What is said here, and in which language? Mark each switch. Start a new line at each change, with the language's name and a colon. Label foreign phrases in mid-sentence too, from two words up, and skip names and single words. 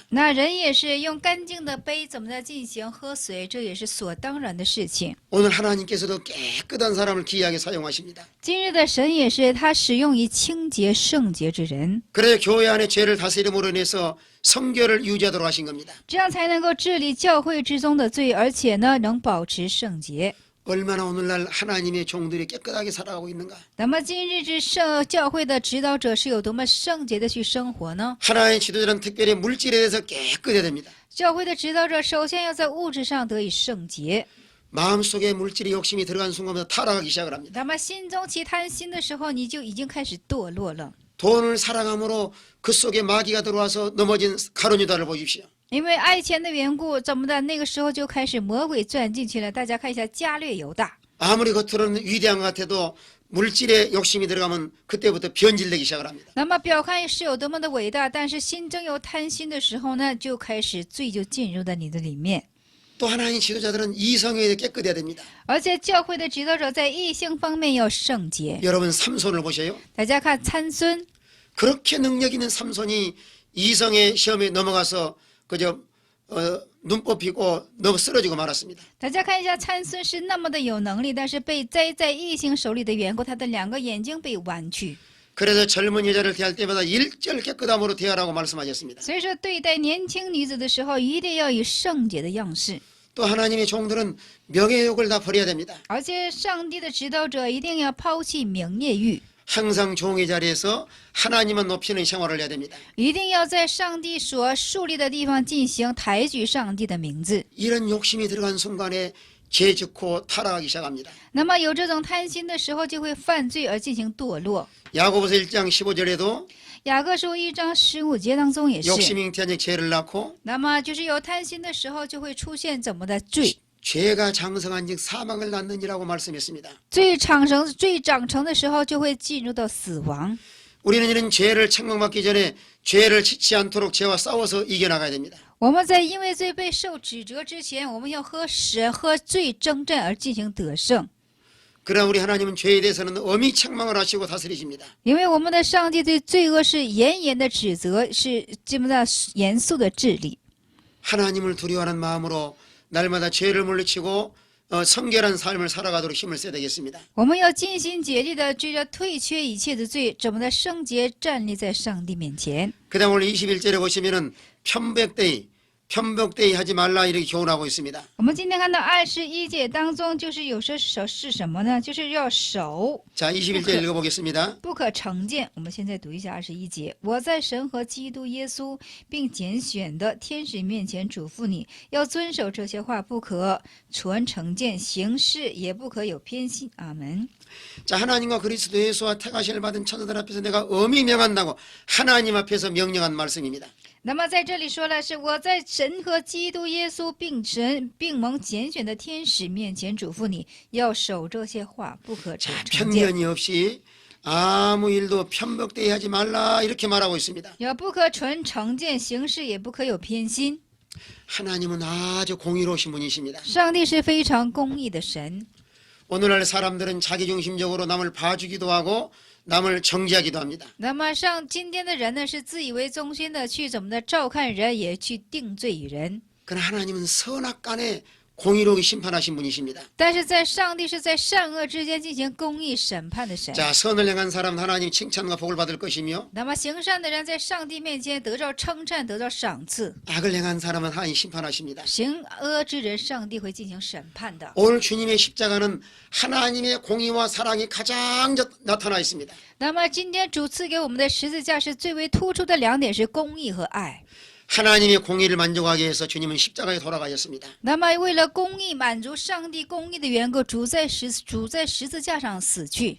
Chinese: 那人也是用干净的杯怎么的进行喝水，这也是所当然的事情。
Korean: 오늘 하나님께서도 깨끗한 사람을 귀하게 사용하십니다.
Chinese: 今日的神也是他使用于清洁圣洁之人，
Korean: 그래야 교회 안에 죄를 다스림으로 인해서 성결을 유지하도록 하신 겁니다.
Chinese: 这样才能够治理教会之中的罪，而且呢能保持圣洁。
Korean: 얼마나 오늘날 하나님의 종들이 깨끗하게 살아가고 있는가.
Chinese: 那么今日之教会的指导者是有多么圣洁的去生活呢？
Korean: 하나님의 지도자는 특별히 물질에 대해서 깨끗해야 됩니다.
Chinese: 教会的指导者首先要在物质上得以圣洁。
Korean: 마음속에 물질의 욕심이 들어간 순간부터 타락하기 시작을 합니다.
Chinese: 那么心中起贪心的时候，你就已经开始堕落了。
Korean: 돈을 사랑함으로 그 속에 마귀가 들어와서 넘어진 가룟유다를 보십시오.
Chinese: 因为爱钱的缘故，怎么的？那个时候就开始魔鬼钻进去了。大家看一下加略犹大，
Korean: 아무리 겉으로는 위대한 것 같아도 물질에 욕심이 들어가면 그때부터 변질되기 시작을 합니다.
Chinese: 那么表看是有多么的伟大，但是心中有贪心的时候呢，就开始罪就进入到你的里面。
Korean: 또 하나님 지도자들은 이성에 깨끗해야 됩니다.
Chinese: 而且教会的指导者在异性方面要圣洁。
Korean: 여러분 삼손을 보세요.
Chinese: 大家看参孙，
Korean: 그렇게 능력 있는 삼손이 이성의 시험에 넘어가서 그저 눈 뽑히고 너무 쓰러지고 말았습니다.
Chinese: 大家看一下参孙是那么的有能力，但是被栽在异性手里的缘故，他的两个眼睛被弯曲。
Korean: 그래서 젊은 여자를 대할 때마다 일절 깨끗함으로 대하라고 말씀하셨습니다.
Chinese: 所以说，对待年轻女子的时候，一定要以圣洁的样式。
Korean: 또 하나님의 종들은 명예욕을 다 버려야 됩니다.
Chinese: 而且，上帝的指导者一定要抛弃名业欲，
Korean: 항상 종의 자리에서 하나님만 높이는 생활을 해야 됩니다.
Chinese: 一定要在上帝所树立的地方进行抬举上帝的名字。
Korean: 이런 욕심이 들어간 순간에 죄 짓고 타락하기 시작합니다.
Chinese: 那么有这种贪心的时候，就会犯罪而进行堕落。
Korean: 야고보서 1장 15절에도
Chinese: 雅各书1章15节当中也是。
Korean: 욕심이 잉태한 자 죄를 낳고
Chinese: 那么就是有贪心的时候，就会出现怎么的罪？
Korean: 죄가 장성한즉 사망을 낳느니라고 말씀했습니다.
Chinese: 罪长成的时候，就会进入到死亡。
Korean: 우리는 이런 죄를 책망받기 전에 죄를 짓지 않도록 죄와 싸워서 이겨나가야 됩니다.
Chinese: 我们在因为罪被受指责之前，我们要和罪征战而进行得胜。
Korean: 그러나 우리 하나님은 죄에 대해서는 엄히 책망을 하시고 다스리십니다.
Chinese: 因为我们的上帝对罪恶是严严的指责，是这么的严肃的治理。
Korean: 하나님을 두려워하는 마음으로 날마다 죄를 물리치고 성결한 삶을 살아가도록 힘을 써야 되겠습니다.
Chinese: 我们要尽心竭力的追着退却一切的罪，怎么的圣洁站立在上帝面前。
Korean: 그다음 오늘 21절에 보시면은 편백되이 하지 말라 이렇게 교훈하고 있습니다.
Chinese: 我们今天看到21节当中，就是有些守是什么呢？就是要守，
Korean: 자, 21절 읽어보겠습니다.
Chinese: 不可成见。我们现在读一下21节：我在神和基督耶稣并拣选的天使面前嘱咐你，要遵守这些话，不可存成见，行事也不可有偏心。阿门。
Korean: 자, 하나님과 그리스도 예수와 택하심을 받은 천사들 앞에서 내가 엄히 명한다고 하나님 앞에서 명령한 말씀입니다.
Chinese: 那么在这里说了，是我在神和基督耶稣并蒙拣选的天使面前嘱咐你，要守这些话，不可成成见，
Korean: 편견이 없이 아무 일도 편백되이 하지 말라 이렇게 말하고 있습니다.
Chinese: 要不可存成见，行事也不可有偏心。
Korean: 하나님은 아주 공의로우신 분이십니다.
Chinese: 上帝是非常公义的神。
Korean: 오늘날 사람들은 자기중심적으로 남을 봐주기도 하고 남을 정지하기도 합니다.
Chinese: 那么今天的人呢，是自以为中心的去怎么的照看人，也去定罪人。
Korean: 그러나 하나님은 선악간에 공의롭게 심판하신 분이십니다.
Chinese: 但是在上帝是在善恶之间进行公义审判的神。
Korean: 자, 선을 행한 사람 하나님 칭찬과 복을 받을 것이며
Chinese: 那么行善的人在上帝面前得到称赞，得到赏赐。
Korean: 악을 행한 사람은 하나님 심판하십니다.
Chinese: 行恶之人，上帝会进行审判的。
Korean: 오늘 주님의 십자가는 하나님의 공의와 사랑이 가장 나타나 있습니다.
Chinese: 那么今天主赐给我们的十字架是最为突出的两点，是公义和爱。
Korean: 하나님의 공의를 만족하기 위해서 주님은 십자가에 돌아가셨습니다.
Chinese: 那么为了公义满足上帝公义的缘故，主在十字架上死去。